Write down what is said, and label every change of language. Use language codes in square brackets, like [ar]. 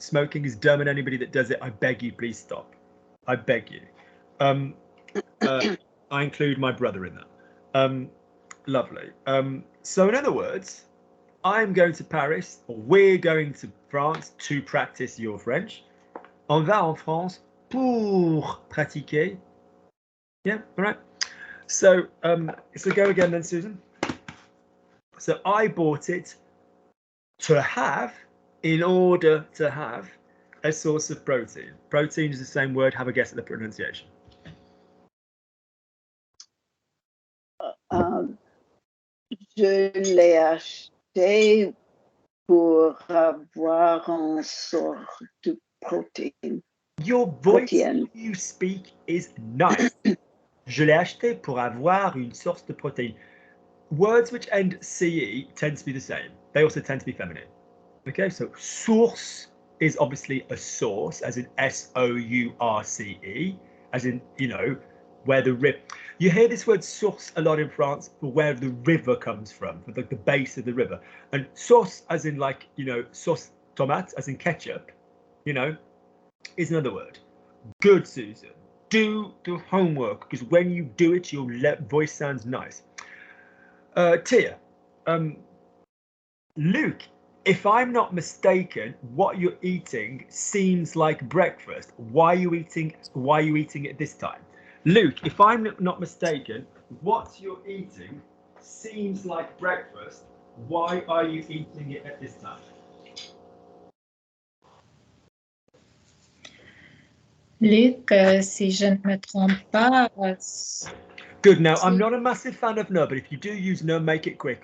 [en] Smoking is dumb, and anybody that does it, I beg you, please stop. I beg you. I include my brother in that. Lovely. So in other words, I'm going to Paris, or we're going to France to practice your French. [fr] On va en France pour pratiquer. [en] Yeah, all right. So go again then, Susan. So I bought it to have, in order to have, a source of protein. Protein is the same word. Have a guess at the pronunciation. [fr] Je l'ai acheté pour avoir une sorte de protéine. [en] Your voice, you speak, is nice. [fr] Je l'ai acheté pour avoir une source de protéine. [en] Words which end CE tend to be the same. They also tend to be feminine. Okay, so source is obviously a source, as in S-O-U-R-C-E, as in, you know, where the river. You hear this word source a lot in France for where the river comes from, for the base of the river. And sauce, as in like, you know, [fr] sauce tomate, [en] as in ketchup, you know, is another word. Good, Susan. Do the homework, because when you do it, your voice sounds nice. Tia, Luke, if I'm not mistaken, what you're eating seems like breakfast. Why are you eating it this time? Luke, if I'm not mistaken, what you're eating seems like breakfast. Why are you eating it at this time? [fr] Luc, si je ne me trompe pas. [en] Good. Now, I'm not a massive fan of no, but if you do use no, make it quick.